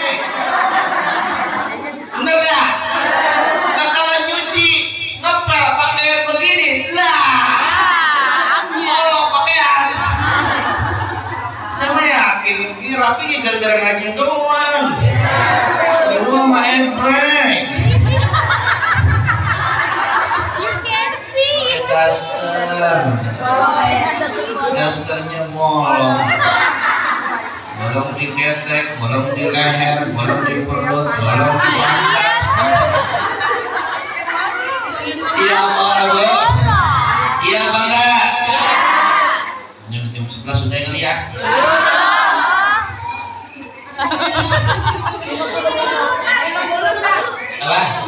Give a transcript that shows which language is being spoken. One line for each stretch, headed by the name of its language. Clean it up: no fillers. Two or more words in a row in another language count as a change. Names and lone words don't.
Indonesian: Bener ya? Nah, kalau nyuci ngepel pakai begini lah. Sama yakin ini rapi gara-gara ngaji doang. Di rumah mah emprek.
English: You can see.
Indonesian: Dasternya molong. Bolong di ketek, bolong di leher, bolong di perut, bolong di pantat. Iya apa Bu? Iya apa enggak? Jam 11 sudah kali ya? Apa?